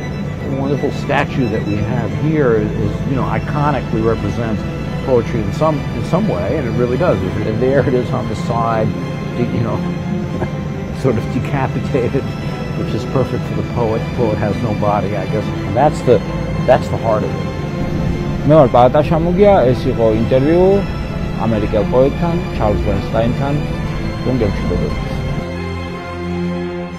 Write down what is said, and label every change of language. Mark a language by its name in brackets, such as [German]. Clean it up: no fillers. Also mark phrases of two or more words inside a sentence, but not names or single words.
[English] The wonderful statue that we have here is iconically represents poetry in some way, and it really does. And there it is on the side, sort of decapitated, which is perfect for the poet. The poet has no body, I guess. And that's the heart of it. [Georgian] მე ვარ პაატა შამუგია, ეს იყო ინტერვიუ ამერიკელ პოეტთან, ჩარლზ ბერნსტაინთან, რომ გემშვიდობებით.